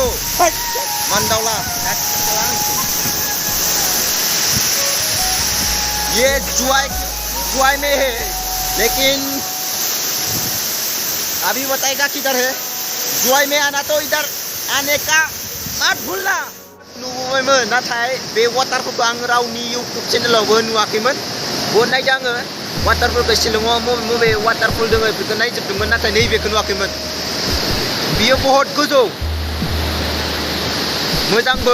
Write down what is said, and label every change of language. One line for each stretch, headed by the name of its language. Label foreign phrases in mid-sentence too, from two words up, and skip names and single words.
Hindi: मंडौला ये जुआई में है, लेकिन अभी बताएगा किधर है। जुआई में आना तो इधर आने का मत भूलना।
Bodo: नुबायमोन नाथाय बे वाटारफोरखौ आं रावनि इउटुब चेनेलावबो नुवाखैमोन। बहुत नायदों आङो वाटारफोरखौ शिलंआव बबे वाटारफल दङ बेखौ नायजोबदोंमोन, नाथाय नैबेखौ नुवाखैमोन। बियो बहुत गोजौ, मोजांबो।